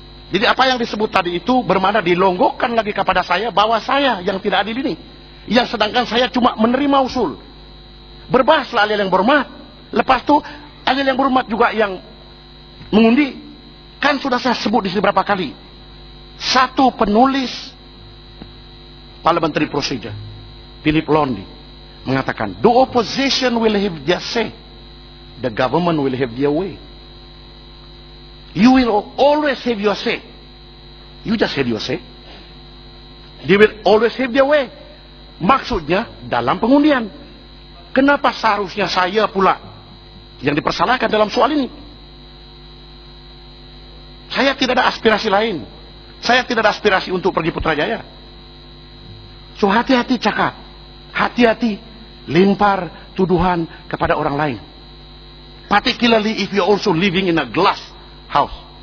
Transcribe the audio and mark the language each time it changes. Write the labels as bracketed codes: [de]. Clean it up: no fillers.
[ms] Jadi apa yang disebut tadi itu bermakna dilonggokkan lagi kepada saya bahwa saya yang tidak adil ini. Yang sedangkan saya cuma menerima usul. Berbahaslah ahli yang berhormat. Lepas tu ahli yang berhormat juga yang mengundi. Kan sudah saya sebut di sini berapa kali. Satu penulis Parliamentary Procedure, Philip Londi, mengatakan, [en] the opposition will have their say, the government will have their way. You will always have your say. You just have your say. They will always have their way. [ms] Maksudnya dalam pengundian. Kenapa seharusnya saya pula yang dipersalahkan dalam soal ini? Saya tidak ada aspirasi lain. Saya tidak ada aspirasi untuk pergi Putrajaya. So hati-hati cakap. Hati-hati lempar tuduhan kepada orang lain. [en] Particularly if you are also living in a glass house.